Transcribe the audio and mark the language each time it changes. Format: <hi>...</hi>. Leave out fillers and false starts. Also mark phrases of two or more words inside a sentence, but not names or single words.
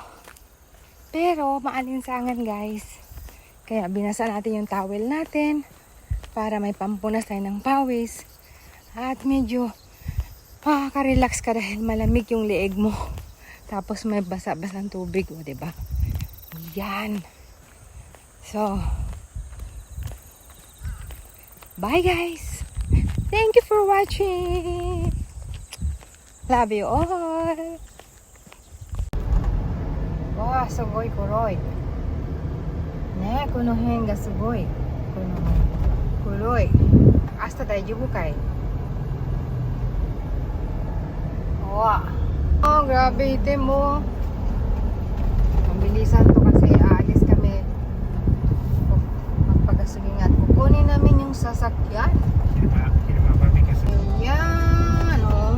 <tl>Pero maalinsangan, guys. Kaya binasa natin yung towel natin para may pampunas tayo ng pawis. At medyo makaka-relax ka dahil malamig yung leeg mo. Tapos may basa-basang tubig, o, diba? Yan.</tl> <en>So, bye guys. Thank you for watching. Love you all. Wah,</en> <ja>すごい黒い. ね、この辺がすごい. この黒い。アスタ大丈夫かい? Wah.</ja> <tl>Oh, grabe itim mo. Mabilisan to kasi aalis kami. Magpagasugingat. Kukunin namin yung sasakyan. Ayan, oh.</tl>